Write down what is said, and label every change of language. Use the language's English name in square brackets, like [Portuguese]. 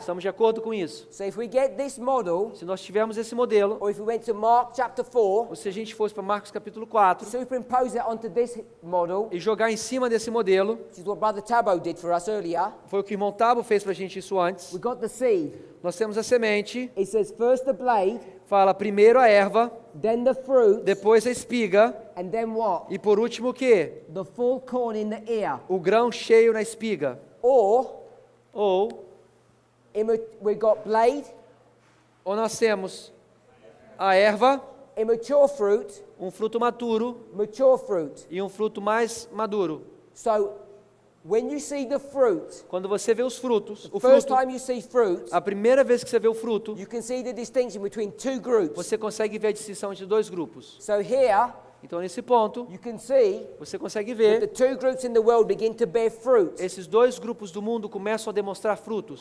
[Portuguese] Estamos de acordo com isso. [English] So if we get this model, [Portuguese] Se nós tivermos esse modelo, [English] or if we went to Mark chapter 4, [Portuguese] ou se a gente fosse para Marcos capítulo 4 [English] superimpose it onto this model, [Portuguese] e jogar em cima desse modelo, [English] which is what Brother Tabo did for us earlier, [Portuguese] foi o que o irmão Tabo fez para a gente isso antes. [English] we got the seed. [Portuguese] Nós temos a semente, [English] It says first the blade, [Portuguese] fala primeiro a erva, [English] then the fruit, [Portuguese] depois a espiga [English] and then what? [Portuguese] e por último o quê? [English] The full corn in the ear. [Portuguese] O grão cheio na espiga. [English] Or [Portuguese] Ou [English] we got blade, [Portuguese] nós temos a erva, [English] immature fruit, [Portuguese] um fruto maturo [English] mature fruit. [Portuguese] e um fruto mais maduro. [English] So when you see the fruit, [Portuguese] Quando você vê os frutos, o [English] first [Portuguese] fruto, [English] time you see fruit, [Portuguese] a primeira vez que você vê o fruto, [English] you can see the distinction between two groups. [Portuguese] você consegue ver a distinção entre dois grupos. [English] So here [Portuguese] Então, nesse ponto, [English] you can see [Portuguese] você consegue [English] that the [Portuguese] ver [English] two groups in the world begin to bear fruit. [Portuguese] esses dois grupos do mundo começam a demonstrar frutos.